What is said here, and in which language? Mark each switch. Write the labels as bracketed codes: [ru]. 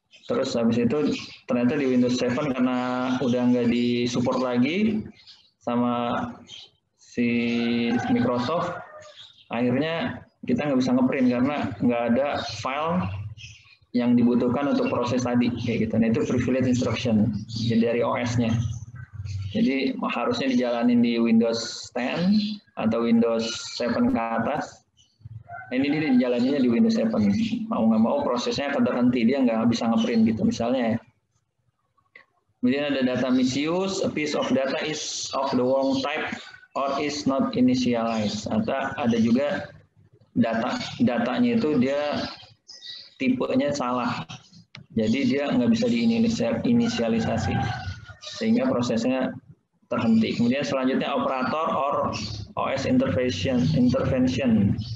[id] Terus habis itu ternyata di Windows 7 karena udah nggak disupport lagi sama si Microsoft, akhirnya kita nggak bisa ngeprint karena nggak ada file yang dibutuhkan untuk proses tadi kayak gitu. Nah itu privilege instruction jadi dari OS-nya. Jadi harusnya dijalanin di Windows 10 atau Windows 7 ke atas. Nah, ini dia dijalaninnya di Windows 7. Mau nggak mau prosesnya akan terhenti, dia nggak bisa ngeprint gitu misalnya ya. Kemudian ada [en] data misuse, a piece of data is of the wrong type or is not initialized. [id] Atau ada juga datanya itu dia tipenya salah. Jadi dia nggak bisa diinisialisasi. Sehingga prosesnya terhenti. Kemudian selanjutnya [en] operator or OS intervention.